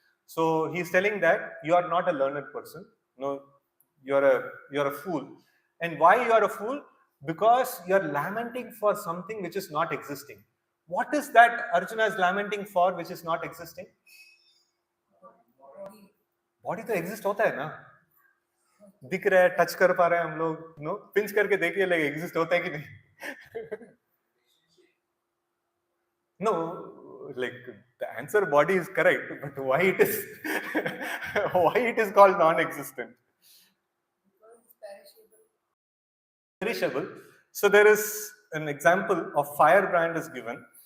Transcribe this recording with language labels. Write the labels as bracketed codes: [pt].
[en] So he's telling that you are not a learned person. No, you're a fool. And why you are a fool? Because you are lamenting for something which is not existing. What is that Arjuna is lamenting for which is not existing? [hi] Body तो exist होता है ना, दिख रहा है, touch कर पा रहे हैं हम लोग, पिंच करके देखिए like एग्जिस्ट होता है कि नहीं. [en] No, like the answer body is correct, but why it is why it is called non-existent? Perishable. So there is an example of firebrand is given.